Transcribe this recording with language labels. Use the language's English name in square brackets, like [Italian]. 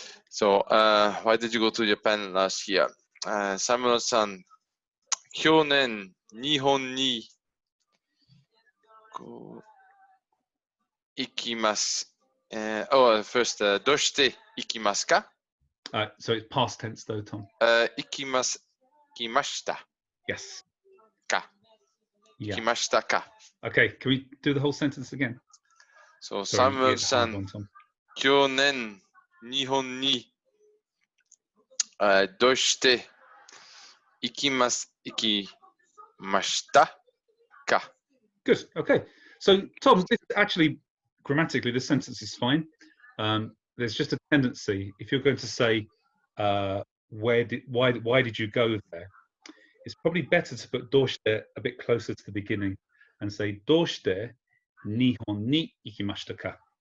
[English] So, why did you go to Japan last year? [Japanese] Samuel-san, 去年日本に行きます。 First, どうして行きますか? [English] So it's past tense though, Tom. [Japanese] 行きました。 [English] Yes. [Japanese] か。 [English] Yeah. [Japanese] 行きましたか。 [English] Okay, can we do the whole sentence again? So, Sorry, Samuel-san, hard one, Tom. [Japanese] 去年日本にどうして行きましたか? [English] Good. Okay. So, Tom, this, actually, grammatically, this sentence is fine. There's just a tendency, if you're going to say, why did you go there? It's probably better to put doshite a bit closer to the beginning and say [Japanese] doshite nihon ni ikimashita ka.